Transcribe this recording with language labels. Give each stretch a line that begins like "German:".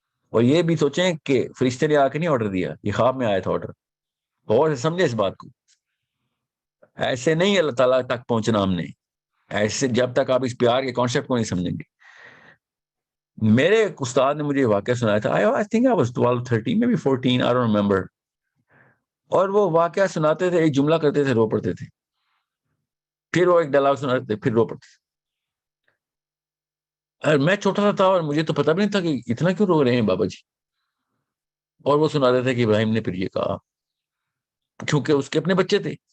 Urdu: اور یہ بھی سوچیں کہ فرشتے نے آ کے نہیں آرڈر دیا، یہ خواب میں آیا تھا آرڈر. اور سمجھے اس بات کو، ایسے نہیں اللہ تعالیٰ تک پہنچنا ہم نے. ایسے جب تک آپ اس پیار کے کانسیپٹ کو نہیں سمجھیں گے. میرے ایک استاد نے مجھے یہ واقعہ سنایا تھا.
English: I think I was 12, 13, maybe 14, I don't remember.
Urdu: اور وہ واقعہ سناتے تھے، ایک جملہ کرتے تھے، رو پڑتے تھے، پھر وہ ایک ڈائلاگ سناتے تھے، پھر رو پڑتے تھے. اور میں چھوٹا سا تھا اور مجھے تو پتہ بھی نہیں تھا کہ اتنا کیوں رو رہے ہیں بابا جی. اور وہ سناتے تھے کہ ابراہیم نے پھر یہ کہا، کیونکہ اس کے اپنے بچے تھے.